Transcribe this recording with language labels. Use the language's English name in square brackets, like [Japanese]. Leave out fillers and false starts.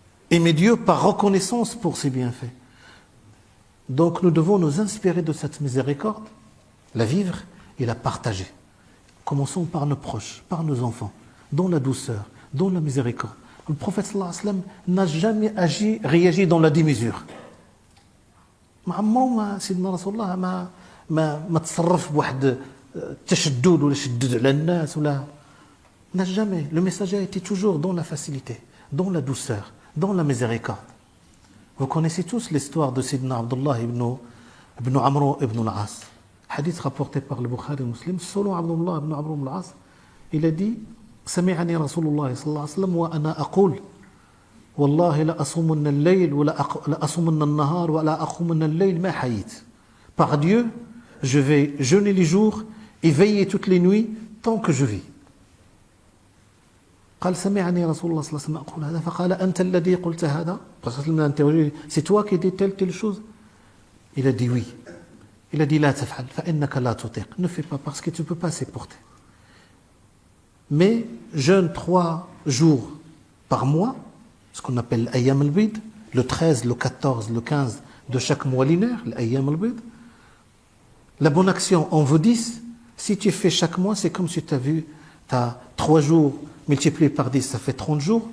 [French] Aimez Dieu par reconnaissance pour ses bienfaits. Donc nous devons nous inspirer de cette miséricorde, la vivre et la partager. Commençons par nos proches, par nos enfants, dans la douceur, dans la miséricorde. Le prophète sallallahu alayhi wa sallam n'a jamais réagi dans la démesure. [Arabic] ما سيدنا رسول الله ما تصرف بواحد التشدد ولا شدد على الناس ولا [French] n'a jamais. Le messager était toujours dans la facilité, dans la douceur, dans la miséricorde. Vous connaissez tous l'histoire de Sidna Abdullah ibn Amr ibn al-As. Hadith rapporté par le Bukhari et Muslim. Selon Abdullah ibn Amr ibn al-As, il a dit [Arabic] سمعني رسول الله صلى الله عليه وسلم وأنا أقول والله لا أصومن الليل ولا أصومن النهار ولا أقومن الليل ما حييت. [French] Par Dieu, je vais jeûner les jours et veiller toutes les nuits tant que je vis. [Arabic] قال سمعني رسول الله صلى الله عليه وسلم أقول هذا فقال أنت الذي قلت هذا. [French] C'est toi qui dis telle chose. Il a dit oui. Il a dit [Arabic] لا تفعل فإنك لا تطيق. [French] Ne fais pas parce que tu ne peux pas supporter. Mais jeûne 3 jours par mois, ce qu'on appelle l'Ayyam al-Bid, le 13, le 14, le 15 de chaque mois lunaire, l'Ayyam al-Bid. La bonne action en vaut 10. Si tu fais chaque mois, c'est comme si tu as 3 jours multiplié par 10, ça fait 30 jours.